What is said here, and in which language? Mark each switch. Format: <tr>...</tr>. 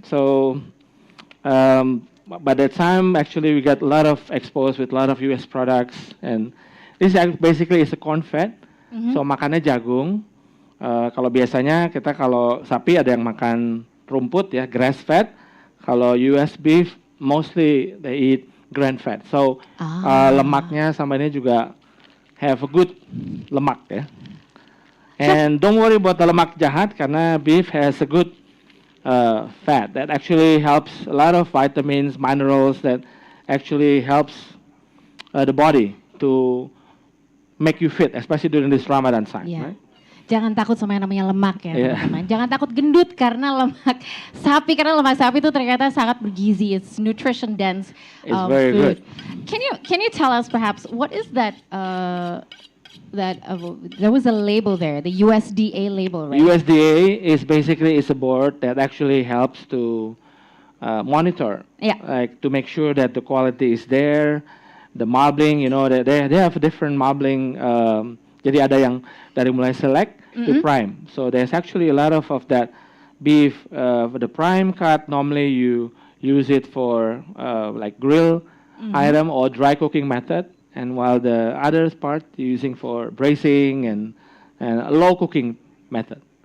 <en>So by that time, actually, we got a lot of exposed with a lot of US products. And this basically is a corn fat. So</en> <id>makannya jagung. Kalau biasanya kita kalau sapi ada yang makan rumput ya,</id> <en>grass fat.</en> <id>Kalau</id> <en>US beef, mostly they eat grain fat.</en> <id>So lemaknya sama ini juga</id> <en>have a good</en> <id>lemak ya.</id> <en>And don't worry about the</en> <id>lemak jahat karena</id> <en>beef has a good fat that actually helps a lot of vitamins, minerals that actually helps the body to make you fit, especially during this Ramadan time. Yeah. Right?</en> <id>Jangan takut sama yang namanya lemak ya,</id> <en>Yeah.</en> <id>teman-teman. Jangan takut gendut karena lemak sapi, karena lemak sapi itu ternyata sangat bergizi.</id> <en>It's nutrition dense It's very food. good. Can you tell us perhaps what is that? There was a label there, the USDA label, right? USDA is basically a board that actually helps to monitor, Yeah. like to make sure that the quality is there. The marbling, they have different marbling.</en> <id>Jadi ada yang dari mulai</id> <en>select to prime. So there's actually a lot of that beef. For the prime cut, normally you use it for like grill item or dry cooking method. And while the other part using for braising and a low cooking method.</en>